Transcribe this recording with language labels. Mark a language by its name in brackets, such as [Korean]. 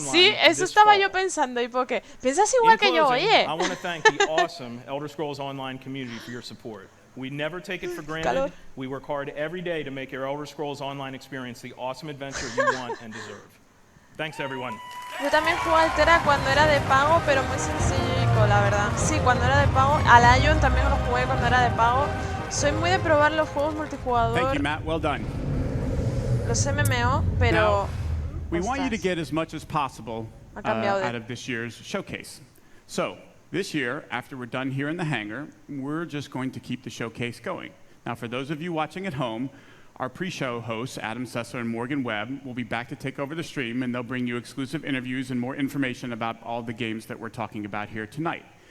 [Spanish] Sí, eso estaba yo pensando. ¿Y por qué? ¿Piensas igual que yo, oye? [English] I want to thank the awesome Elder Scrolls Online community for your support. We never take it for granted. We work hard every day to make your Elder Scrolls Online experience the awesome adventure you want and deserve. Thanks, everyone. [Spanish] Yo también jugué Altera cuando era de pago, pero muy sencillo, la verdad. Sí, cuando era de pago. Al Ion también lo jugué cuando era de pago. Soy muy de probar los juegos multijugador. [English] Thank you, Matt. Well done. [Spanish] Los MMO, pero... [English] We want you to get as much as possible out of this year's showcase. So this year, after we're done here in the hangar, we're just going to keep the showcase going. Now, for those of you watching at home, our pre-show hosts, Adam Sessler and Morgan Webb, will be back to take over the stream, and they'll bring you exclusive interviews and more information about all the games that we're talking about here tonight.